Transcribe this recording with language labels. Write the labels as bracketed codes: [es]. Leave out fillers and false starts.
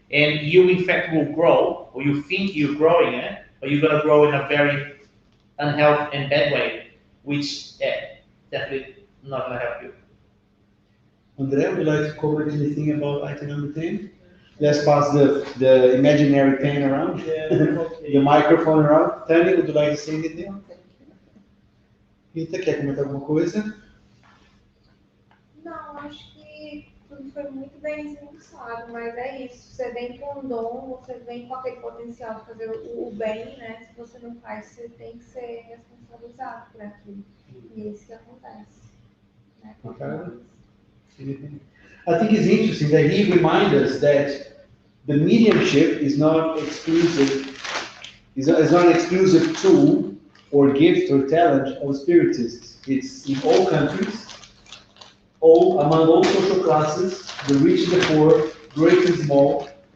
[en] And you, in fact, will grow, or you think you're growing, but you're going to grow in a very unhealthy and bad way, which definitely not going to help you. Andrea, would you like to comment anything about item number 10? Let's pass the imaginary pen around, Yeah, the okay. microphone around. Tânia, would you like to say anything? Não, thank you. [pt] Rita, quer comentar alguma coisa? Não, acho que tudo foi muito bem esmiuçado, mas é isso. Você vem com um dom, você vem com aquele potencial de fazer o bem, né? Se você não faz, você tem que ser responsabilizado por aquilo. E é isso que acontece. Né? [en] Okay. I think it's interesting that he reminds us that the mediumship is not exclusive, is not an exclusive tool or gift or talent of spiritists. It's in all countries, all among all social classes, the rich and the poor, great and small.